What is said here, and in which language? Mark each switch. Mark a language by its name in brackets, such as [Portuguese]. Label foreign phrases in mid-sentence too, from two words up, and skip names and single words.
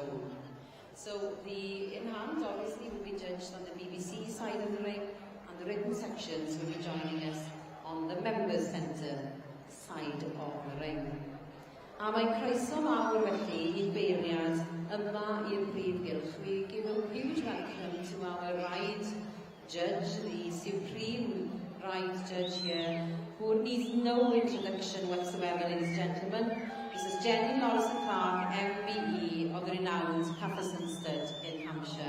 [English] So the in-hand obviously will be judged on the BBC side of the ring, and the Ridden sections will be joining us on the Members Centre side of the ring. [Welsh] A mae'n croeso mawr felly i'r beirniad yma i'r prif gylch. [English] We give a huge welcome to our ride judge, the supreme ride judge here, who needs no introduction whatsoever, ladies and gentlemen. This is Jenny Lawrence-Clark, MBE of the renowned Patterson Stud in Hampshire.